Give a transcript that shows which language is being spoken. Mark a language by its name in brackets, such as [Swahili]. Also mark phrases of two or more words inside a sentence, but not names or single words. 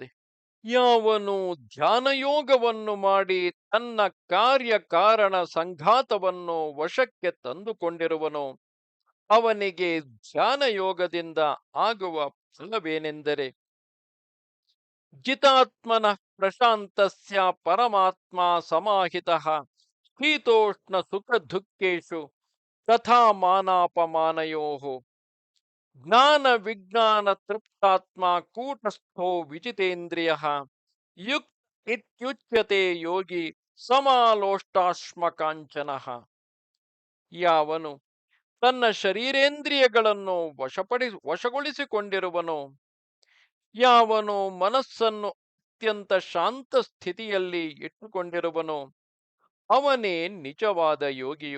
[Kannada] ಯಾವನು ಧ್ಯಾನಯೋಗವನ್ನು ಮಾಡಿ ತನ್ನ ಕಾರ್ಯಕಾರಣ ಸಂಘಾತವನ್ನು ವಶಕ್ಕೆ ತಂದುಕೊಂಡಿರುವನೋ ಅವನಿಗೆ ಧ್ಯಾನಯೋಗದಿಂದ ಆಗುವ ಫಲವೇನೆಂದರೆ, [Sanskrit] ಜಿತಾತ್ಮನ ಪ್ರಶಾಂತಸ್ಯ ಪರಮಾತ್ಮ ಸಮಾಹಿತಃ ಶೀತೋಷ್ಣ ಸುಖ ದುಃಖೇಶು ತಥಾ ಮಾನಾಪಮಾನಯೋಃ ಜ್ಞಾನ ವಿಜ್ಞಾನ ತೃಪ್ತಾತ್ಮ ಕೂಟಸ್ಥೋ ವಿಜಿತೇಂದ್ರಿಯಃ ಯುಕ್ತ ಇತ್ಯುಚ್ಯತೆ ಯೋಗಿ ಸಮಾಲೋಷ್ಟಾಶ್ಮ ಕಾಂಚನಃ. [Kannada] ಯಾವನು ತನ್ನ ಶರೀರೇಂದ್ರಿಯಗಳನ್ನು ವಶಗೊಳಿಸಿಕೊಂಡಿರುವನೋ, ಯಾವನು ಮನಸ್ಸನ್ನು ಅತ್ಯಂತ ಶಾಂತ ಸ್ಥಿತಿಯಲ್ಲಿ ಇಟ್ಟುಕೊಂಡಿರುವನೋ ಅವನೇ ನಿಜವಾದ ಯೋಗಿಯು.